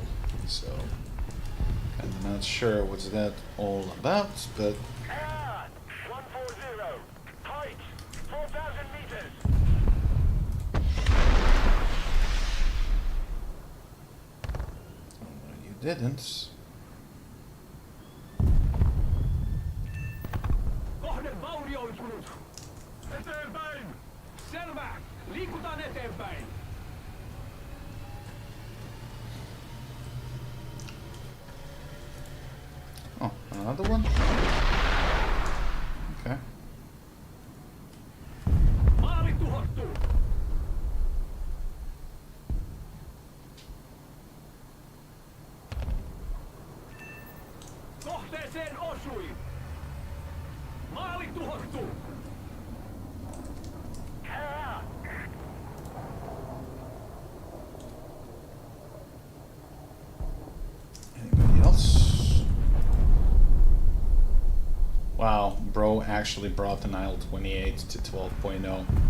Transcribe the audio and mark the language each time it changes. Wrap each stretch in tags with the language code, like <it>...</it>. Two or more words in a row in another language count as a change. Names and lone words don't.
<en>So, I'm not sure what's that all about, but... Air! 140. Height! 4,000 meters. didn't.</en> <fi>Kohde vaurioitunut. Eteenpäin! Selvä! Liikutaan eteenpäin!</fi> <en>Oh, another one? Okay.</en> <fi>Maali tuhottu! Kohteeseen osui! Maali tuhottu!</fi> <en>Anybody else? Wow, bro actually brought an IL-28 to 12.0.</en>